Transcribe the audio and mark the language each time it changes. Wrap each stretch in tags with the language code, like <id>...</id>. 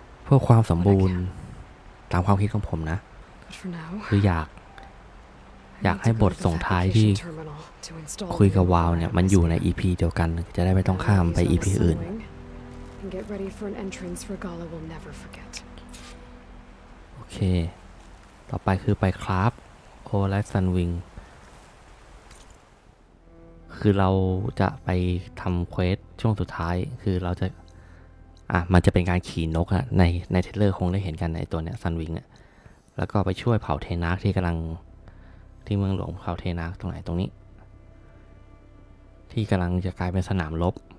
<th>เพื่อความสมบูรณ์ตามความคิดของผมนะ</th> <en>But for now,</en> <th>คืออยากให้บทส่งท้ายที่คุยกับวาวเนี่ยมันอยู่ใน EP เดียวกันจะได้ไม่ต้องข้ามไป EP อื่น</th> <en>and get ready for an entrance Regala will never forget.</en> <th>โอเคต่อไปคือไปคราฟโอไลฟ์ซันวิงคือเราจะไปทำเควสช่วงสุดท้ายคือเราจะมันจะเป็นการขี่นกอะในเทรลเลอร์คงได้เห็นกันในตัวเนี้ยซันวิงอะแล้วก็ไปช่วยเผาเทนาร์กที่กำลังที่เมืองหลวงเผาเทนาร์กตรงไหนตรงนี้ที่กำลังจะกลายเป็นสนามรบ</th>